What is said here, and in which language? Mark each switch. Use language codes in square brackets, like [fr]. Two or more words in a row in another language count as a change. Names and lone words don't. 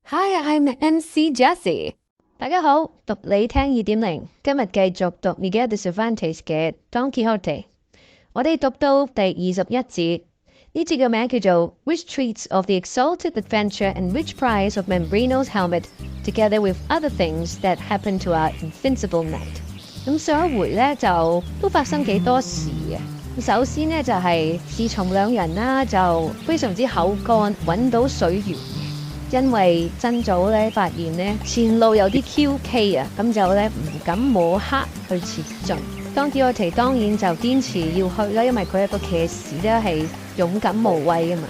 [en] Hi, I'm MC Jessie。 [yue] 大家好，讀你聽2.0，今日繼續讀 Miguel de Cervantes 嘅 Don Quixote。我哋讀到第21節，呢節嘅名叫做 [en] Which treats of the exalted adventure and rich prize of Membrino's helmet, together with other things that happened to our invincible knight。 [yue] 咁上一回咧就都發生幾多事嘅。首先咧就係侍從兩人啦，就非常之口乾，揾到水源。因為真早咧發現咧前路有啲蹊蹺啊，咁就咧唔敢摸黑去前進。Don Quixote當然就堅持要去啦，因為佢係個騎士咧係勇敢無畏啊嘛。